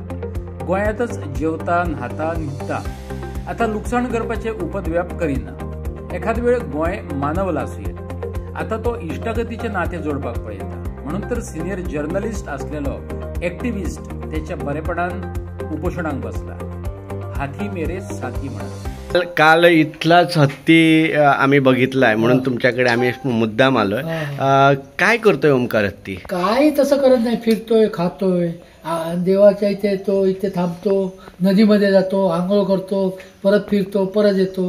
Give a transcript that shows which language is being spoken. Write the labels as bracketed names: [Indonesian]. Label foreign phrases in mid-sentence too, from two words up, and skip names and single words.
[Konkani] गोंयांतच जेवता न्हाता न्हिदता। आतां लुकसाण करपाचे उपद्व्याप करिना। एखाद वेळ गोंय मानवला आसुये। आतां तो इश्टागतीचे नाते जोडपाक पळयता। म्हणून तर [English] senior journalist [Konkani] आसलेलो एक्टिविस्ट त्याच्या बरेपणान उपोशणाक बसला। [Marathi] हाती मेरे साथी म्हणत। काल इथलाच हत्ती आम्ही बघितलाय म्हणून तुमच्याकडे आम्ही मुद्दाम आलोय। काय करतोय ओमकार हत्ती? काय तसं करत नाही, फिरतोय, खातोय, देवाच्या इथे येतो, इथे थांबतो, नदीमध्ये जातो, आंघोळ करतो, परत फिरतो, परत येतो।